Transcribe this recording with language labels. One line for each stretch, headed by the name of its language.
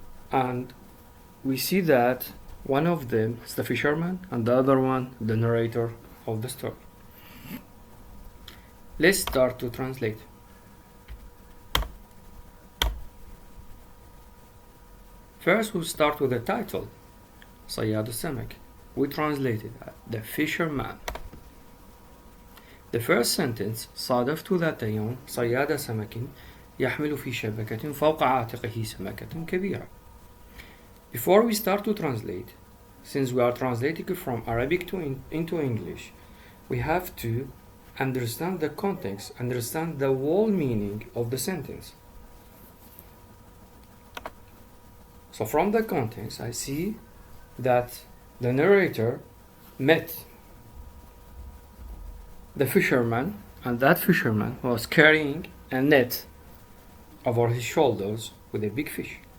English: And we see that one of them is the fisherman and the other one the narrator of the story. Let's start to translate. First we'll start with the title,
Arabic: صياد السمك.
English: We translated the fisherman. The first sentence,
Arabic: صادفت ذات يوم صياد سمك يحمل في شبكة فوق عاتقه سمكة كبيرة.
English: Before we start to translate, since we are translating from Arabic into English, we have to understand the context, understand the whole meaning of the sentence. So from the context, I see that the narrator met the fisherman, and that fisherman was carrying a net over his shoulders with a big fish.